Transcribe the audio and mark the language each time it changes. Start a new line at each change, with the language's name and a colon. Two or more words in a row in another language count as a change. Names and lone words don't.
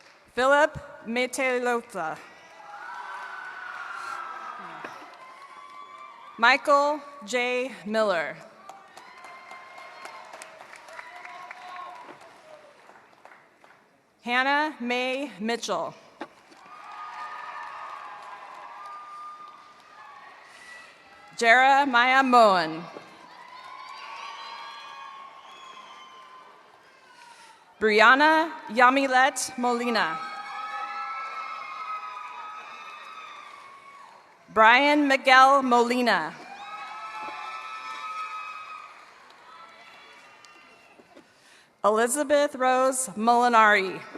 English: Philip Metelota. Michael J. Miller. Hannah Mae Mitchell. Jeremiah Moen. Brianna Yamilet Molina. Brian Miguel Molina. Elizabeth Rose Molinari.